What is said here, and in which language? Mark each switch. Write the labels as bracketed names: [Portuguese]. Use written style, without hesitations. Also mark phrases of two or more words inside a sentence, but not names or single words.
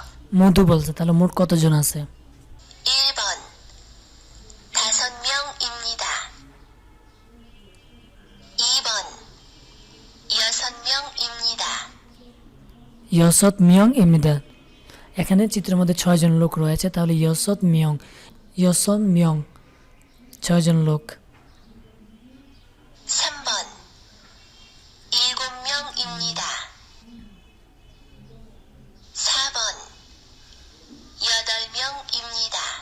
[Bangla] 모두 বলছে, তাহলে মোট কতজন আছে? [Korean] 1번 5명입니다. 2번 6명입니다. 6명입니다. [Bangla] এখানে চিত্রের মধ্যে 6 জন লোক রয়েছে, তাহলে 6명 6 জন লোক। [Korean] 3번 7명입니다. 4번 8명입니다.